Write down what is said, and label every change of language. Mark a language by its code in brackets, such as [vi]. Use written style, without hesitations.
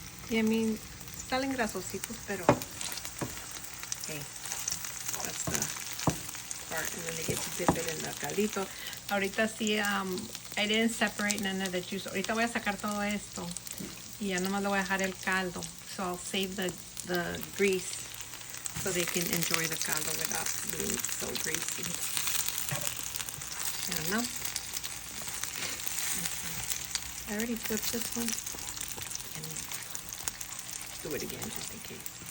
[en] Y I mean, salen grasositos, pero hey, that's the part. And then they get to dip it in the caldito. Ahorita sí, I didn't separate none of the juice. [es] Ahorita voy a sacar todo esto y ya nomás le voy a dejar el caldo. [en] So I'll save the grease so they can enjoy the caldo without being so greasy. I don't know. I already flipped this one. And do it again just in case.